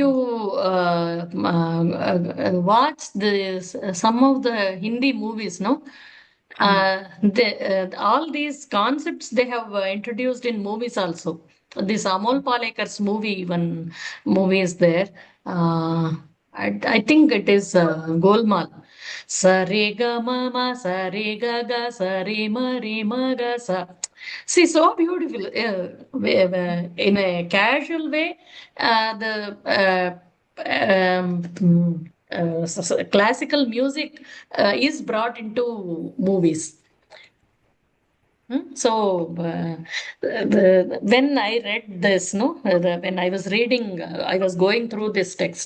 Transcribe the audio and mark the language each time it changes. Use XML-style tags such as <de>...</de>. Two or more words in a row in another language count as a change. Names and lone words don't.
<en>you watch some of the Hindi movies, no, all these concepts they have introduced in movies also. This Amol Palekar's movie, one movie is there. I think it is Golmaal. Sa re ga ma ma sa re ga ga sa re ma ga sa. See, so beautiful. In a casual way, the classical music is brought into movies. So when I read this, no, when I was reading, I was going through this text.</en>